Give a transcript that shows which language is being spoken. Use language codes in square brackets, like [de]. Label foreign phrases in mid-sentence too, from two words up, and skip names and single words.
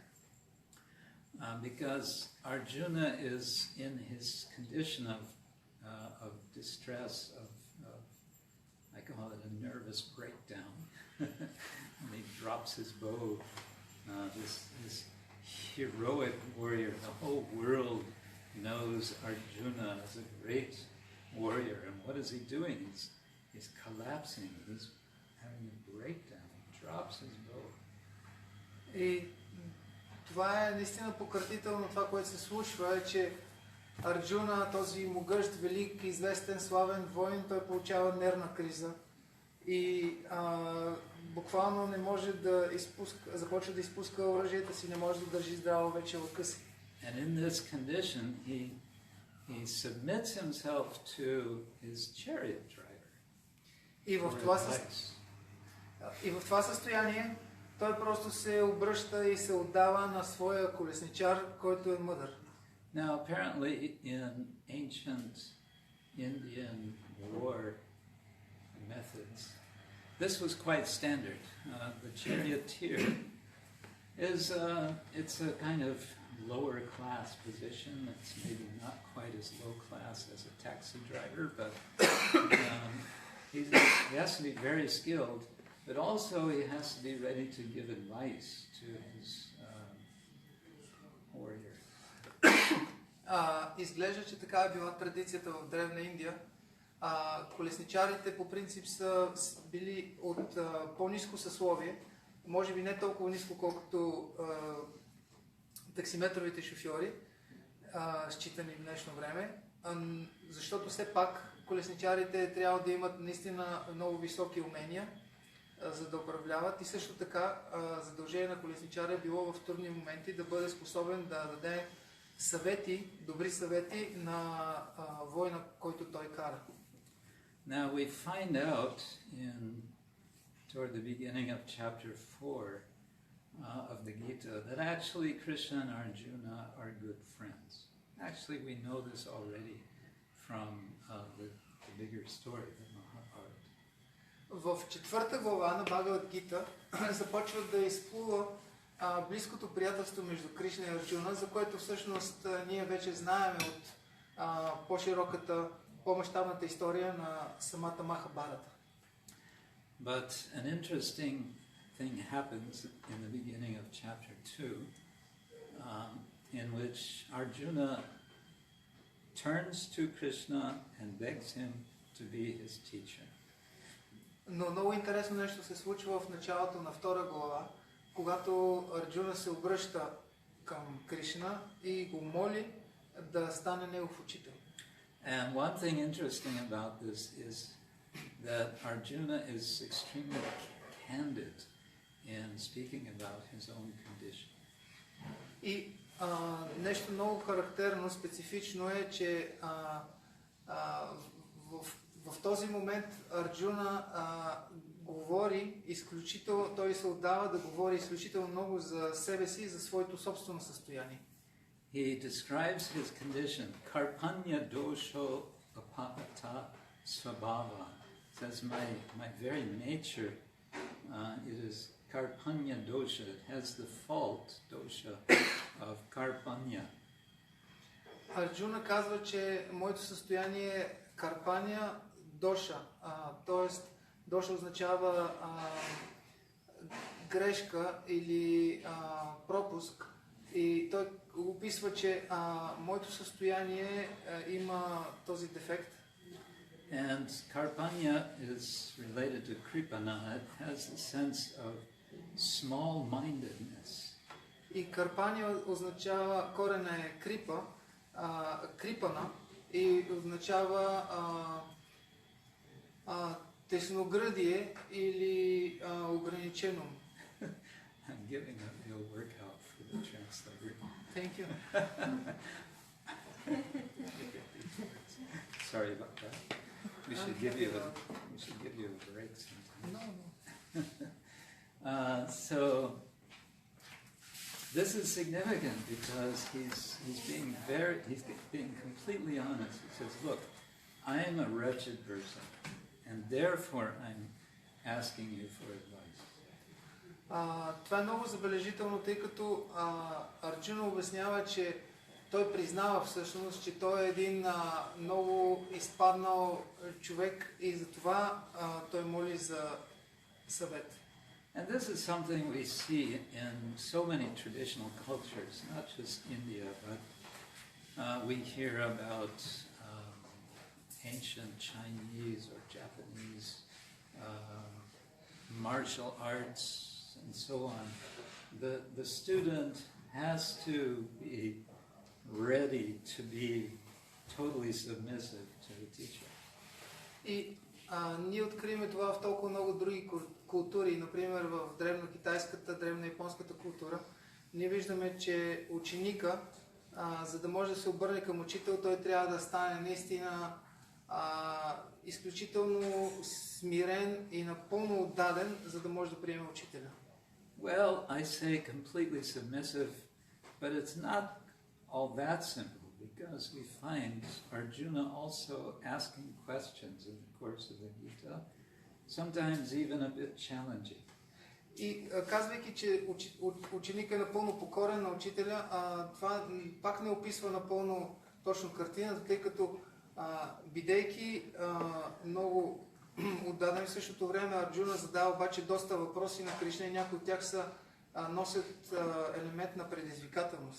[en] Because Arjuna is in his condition of distress, I call it a nervous breakdown. And he drops his bow. This heroic warrior, the whole world knows Arjuna as a great warrior. And what is he doing? He's collapsing. He's having a breakdown. He drops his bow. [bg] И това е наистина пократително това, което се случва, е, че Арджуна, този могъщ, велик, известен, славен воин, той получава нервна криза и буквално не може да започва да изпуска оръжията си, не може да държи здраво вече лъка си. [en] And in this condition, he submits himself to his chariot driver. [bg] И в това състояние той просто се обръща и се отдава на своя колесничар, който е мъдър. [en] Now, apparently, in ancient Indian war methods, this was quite standard. The charioteer it's a kind of lower class position. It's maybe not quite as low class as a taxi driver, but he has to be very skilled. But also he has to be ready to give advice to his warrior. [bg] Изглежда, че така е била традицията в Древна Индия. Колесничарите по принцип са били от по-ниско съсловие, може би не толкова ниско, колкото таксиметровите шофьори, считани в днешно време, защото все пак колесничарите трябва да имат наистина много високи умения, за да управляват, и също така задължение на колесничара е било в трудни моменти да бъде способен да даде съвети, добри съвети на война, който той кара. [en] Now we find out toward the beginning of chapter 4 of the Gita that actually Krishna and Arjuna are good friends. Actually we know this already from the bigger story, the Mahabharata. [bg] В четвърта глава на Bhagavad-gita започва да изплува близкото приятелство между Кришна и Арджуна, за което всъщност ние вече знаем от по-широката, по-мащабната история на самата Махабарата. [en] But an interesting thing happens in the beginning of chapter 2, in which Arjuna turns to Krishna and begs him to be his teacher. [bg] Но много интересно нещо се случва в началото на втора глава, когато Арджуна се обръща към Кришна и го моли да стане негов учител. [en] And one thing interesting about this is that Arjuna is extremely candid in speaking about his own condition. [bg] И нещо много характерно, специфично е, че в този момент Арджуна говори изключително, той се отдава да говори изключително много за себе си и за своето собствено състояние. [en] He describes his condition, [sa] कार्पण्य दोषो उपहत स्वभावः. [en] Says my very nature, it is [sa] कार्पण्य दोष. [en] It has the fault dosha of karpanya. [bg] Арджуна казва, че моето състояние е [sa] कार्पण्य दोष, [bg] т.е. доша означава грешка или пропуск, и той описва, че моето състояние има този дефект. [en] And karpanya is related to kripana. It has the sense of small-mindedness. [bg] И карпания означава, корена е крипа, крипана, и означава тесногръдие или ограничено. [en] I'm giving a real workout for the translator. Thank you. Sorry about that. We should give you a break sometime. No. So this is significant because he's being completely honest. He says, "Look, I am a wretched person, and therefore I'm asking you for advice." [bg] Това е много забележително, тъй като Арджуна обяснява, че той признава всъщност, че той е един много изпаднал човек и затова той моли за съвет. [en] And this is something we see in so many traditional cultures, not just India, but we hear about ancient Chinese or Japanese martial arts and so on. The student has to be ready to be totally submissive to the teacher. [bg] И ние откриваме това в толкова много други култури, например в древнокитайската, древнояпонската култура. Ние виждаме, че ученика, за да може да се обърне към учител, той трябва да стане наистина изключително смирен и напълно отдаден, за да може да приеме учителя. [en] Well, I say completely submissive, but it's not all that simple because we find Arjuna also asking questions in the course of the Gita, sometimes even a bit challenging. [bg] И казвайки, че ученик е напълно покорен на учителя, това пак не описва напълно точно картината, тъй като бидейки много отдаден в същото време, Арджуна задава обаче доста въпроси на Кришна и някои от тях носят елемент на предизвикателност.